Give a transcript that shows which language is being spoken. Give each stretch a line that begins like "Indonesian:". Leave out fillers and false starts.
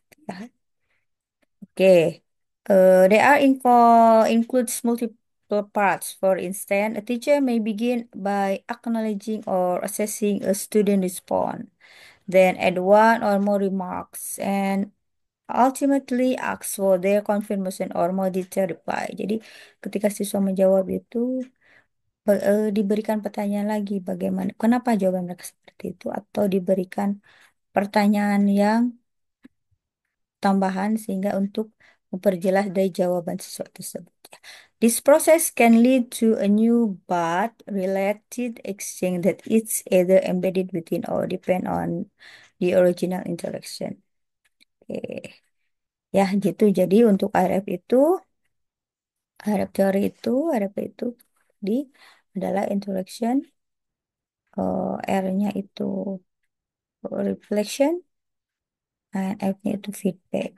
English: Ya, oke. They are includes multiple parts. For instance, a teacher may begin by acknowledging or assessing a student response, then add one or more remarks, and ultimately ask for their confirmation or more detailed reply.
Indonesian: Jadi, ketika siswa menjawab itu diberikan pertanyaan lagi bagaimana, kenapa jawaban mereka seperti itu, atau diberikan pertanyaan yang tambahan sehingga untuk memperjelas dari jawaban siswa tersebut. Ya.
English: This process can lead to a new but related exchange that is either embedded within or depend on the original interaction.
Indonesian: Oke. Ya, gitu. Jadi untuk RF teori itu, RF itu di adalah interaction, R-nya itu reflection, dan F-nya itu feedback.